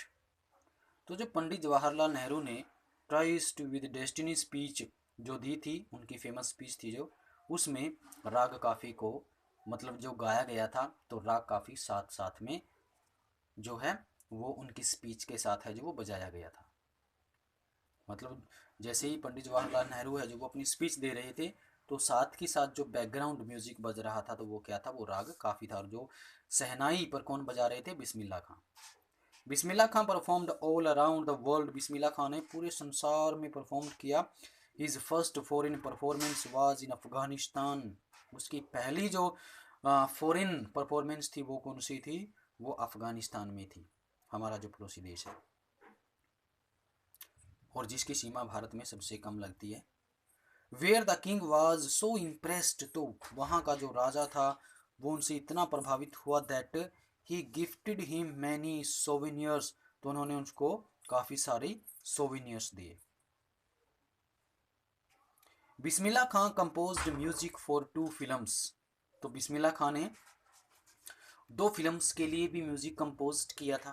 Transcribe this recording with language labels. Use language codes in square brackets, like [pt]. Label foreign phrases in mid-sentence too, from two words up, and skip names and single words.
[hi] तो जो पंडित जवाहरलाल नेहरू ने ट्राइस्ट विद डेस्टिनी स्पीच जो दी थी, उनकी [en] famous speech [hi] थी जो, उसमें राग काफी को मतलब जो गाया गया था, तो राग काफी साथ साथ में जो है वो उनकी स्पीच के साथ है जो वो बजाया गया था। मतलब जैसे ही पंडित जवाहरलाल नेहरू है जो वो अपनी स्पीच दे रहे थे, तो साथ के साथ जो [en] background music [hi] बज रहा था, तो वो क्या था, वो राग काफी था। और जो सहनाई पर कौन बजा रहे थे, बिस्मिल्लाह खां। [en] बिस्मिल्लाह खां performed all around the world, [hi] बिस्मिल्लाह खां ने पूरे संसार में परफॉर्म किया। [en] his first foreign performance was in [hi] अफगानिस्तान, उसकी पहली जो [en] foreign performance [hi] थी वो कौन सी थी, वो अफगानिस्तान में थी, हमारा जो पड़ोसी देश है और जिसकी सीमा भारत में सबसे कम लगती है। [en] where the king was so impressed, [hi] तो वहाँ का जो राजा था वो उनसे इतना प्रभावित हुआ [en] that he gifted him many souvenirs, [hi] तो उन्होंने उसको काफ़ी सारी सोवेनियर्स दिए। बिस्मिल्लाह खां [en] composed music for 2 films, [hi] तो बिस्मिल्लाह खां ने 2 फिल्म्स के लिए भी म्यूजिक कंपोज किया था।